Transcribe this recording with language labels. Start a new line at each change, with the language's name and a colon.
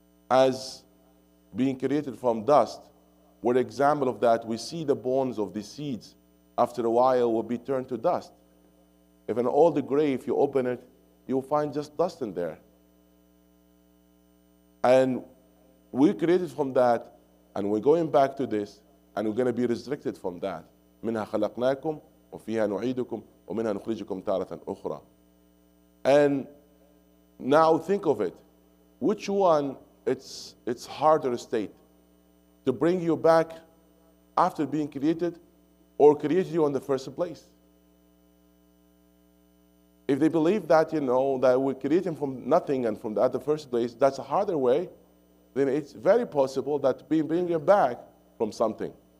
English: As being created from dust, where example of that, we see the bones of the seeds after a while will be turned to dust. If an old grave, you open it, you'll find just dust in there. And we're created from that, and we're going back to this, and we're going to be resurrected from that.
Arabic: منها خلقناكم وفيها نعيدكم ومنها نخرجكم تارة أخرى.
English: And now think of it, which one it's harder state? To bring you back after being created, or create you in the first place? If they believe that, that we create him from nothing and from the first place, that's a harder way, then it's very possible that we bring you back from something.